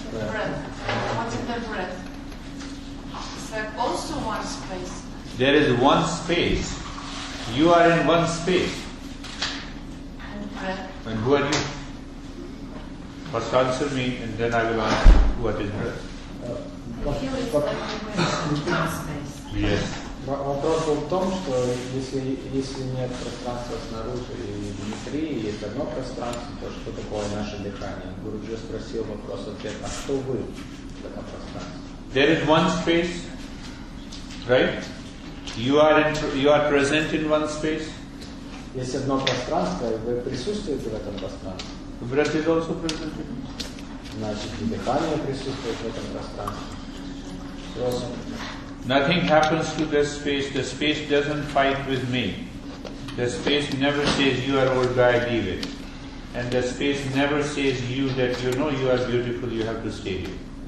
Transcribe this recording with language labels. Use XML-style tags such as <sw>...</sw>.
<en>Breath. What is the breath? Is that also one space? There is one space. You are in one space. And breath? And who are you? First answer me and then I will answer what is breath. Feel is like one space. Yes.</en> <ru>Вопрос был в том, что если нет пространства снаружи и внутри, есть одно пространство, то что такое наше дыхание? Гуруджи спросил вопрос-ответ, а кто вы в этом пространстве?</ru> <en>There is one space, right? You are present in one space.</en> <ru>Есть одно пространство, и вы присутствуете в этом пространстве.</ru> <en>Breath is also present in it.</en> <ru>Значит, и дыхание присутствует в этом пространстве.</ru> <en>Nothing happens to the space. The space doesn't fight with me. The space never says you are old guy, leave it. And the space never says you that you know you are beautiful, you have to stay here.</en>